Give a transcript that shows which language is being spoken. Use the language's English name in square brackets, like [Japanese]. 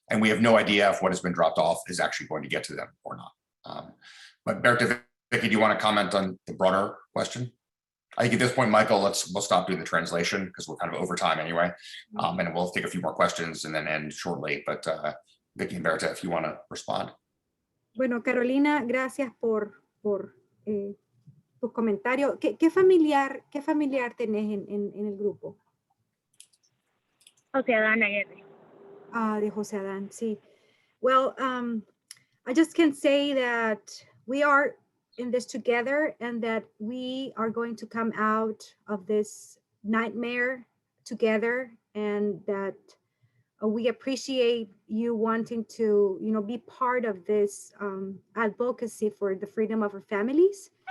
[English] And we have no idea if what has been dropped off is actually going to get to them or not. But Berta, Vicky, do you want to comment on the broader question? I think at this point, Michael, we'll stop doing the translation because we're kind of over time anyway. And we'll take a few more questions and then end shortly. But Vicky and Berta, if you want to respond. [Spanish] Bueno, Carolina, gracias por tus comentarios. ¿Qué familiar tenés en el grupo? José Adán Aguirre. De José Adán, sí. [English] Well, I just can say that we are in this together and that we are going to come out of this nightmare together, and that we appreciate you wanting to, be part of this advocacy for the freedom of our families.